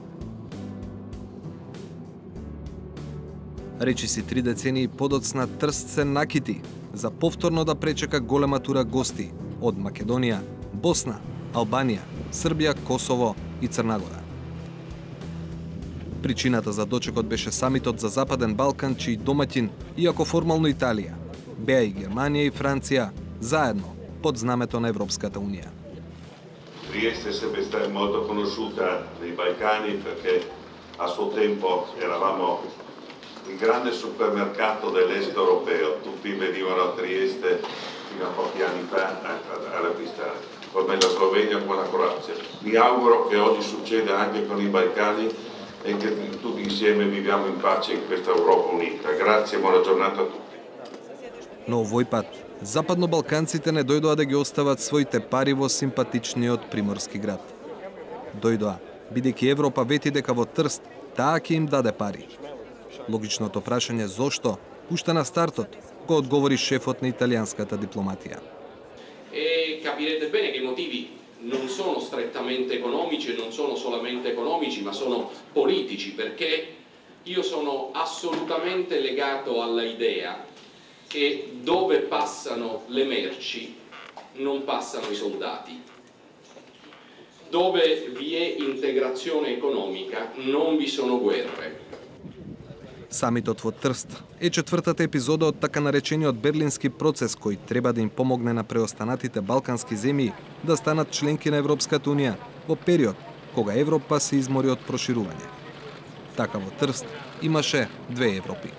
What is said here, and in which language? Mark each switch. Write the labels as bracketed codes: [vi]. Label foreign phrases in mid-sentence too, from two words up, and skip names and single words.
[mk] Речиси 3 децении подоцна Трст се накити за повторно да пречека голема тура гости од Македонија, Босна, Албанија, Србија, Косово и Црна Гора. Причината за дочекот беше самитот за Западен Балкан, чиј домаќин, иако формално Италија, беа и Германија и Франција заедно под знамето на Европската Унија. [it] Trieste è sempre stata molto conosciuta nei Balcani perché a suo tempo eravamo il grande supermercato dell'est europeo, tutti venivano a Trieste fino a pochi anni fa ad acquistare, come la Slovenia, come la Croazia. Mi auguro che oggi succeda anche con i Balcani e che tutti insieme viviamo in pace in questa Europa unita. Grazie e buona giornata a tutti. [mk] Но овој пат, западно-балканците не дојдоа да ги остават своите пари во симпатичниот приморски град. Дојдоа, бидејќи Европа вети дека во Трст таа ќе им даде пари. Логичното прашање зошто, уште на стартот, го одговори шефот на италијанската дипломатија. [it] Capirete bene che i motivi non sono strettamente economici e non sono solamente economici, ma sono politici, perché io sono assolutamente legato alla idea che dove passano le merci non passano i soldati. Dove vi è integrazione economica non vi sono guerre. [mk] Самитот во Трст е четвртата епизода од така наречениот Берлински процес кој треба да им помогне на преостанатите балкански земји да станат членки на Европската Унија во период кога Европа се измори од проширување. Така во Трст имаше две Европи.